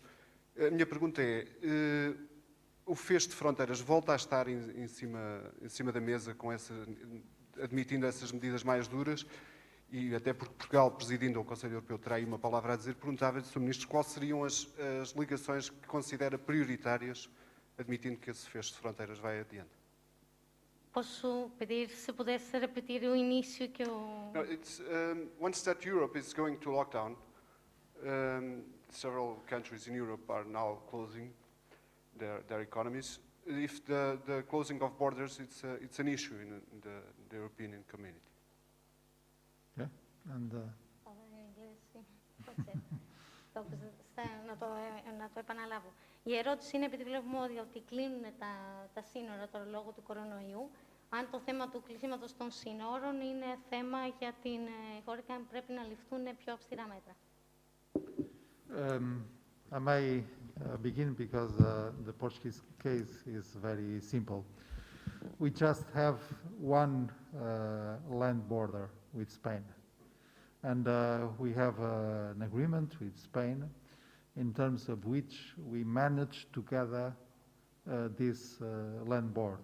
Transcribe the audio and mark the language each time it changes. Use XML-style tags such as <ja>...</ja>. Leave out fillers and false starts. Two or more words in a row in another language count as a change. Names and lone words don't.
<pt>A minha pergunta é, o fecho de fronteiras volta a estar em cima da mesa, admitindo essas medidas mais duras, e até porque Portugal, presidindo o Conselho Europeu, terá aí uma palavra a dizer. Perguntava-lhe, Sr. Ministro, quais seriam as ligações que considera prioritárias, admitindo que esse fecho de fronteiras vai adiante. Posso pedir, se pudesse repetir o início que eu...</pt> <en>No, once that Europe is going to lockdown, several countries in Europe are now closing their economies. If the closing of borders, it's an issue in the European community. Yeah, and</en> <el>να το επαναλάβω. Η ερώτηση είναι, επειδή βλέπουμε ότι κλείνουν τα σύνορα τώρα λόγω του κορονοϊού, αν το θέμα του κλεισίματος των σύνορων είναι θέμα για την χώρα και αν πρέπει να ληφθούν πιο αυστηρά μέτρα.</el> <en>I may begin because the Portuguese case is very simple. We just have one land border with Spain. And we have an agreement with Spain in terms of which we managed to gather this land board.</en>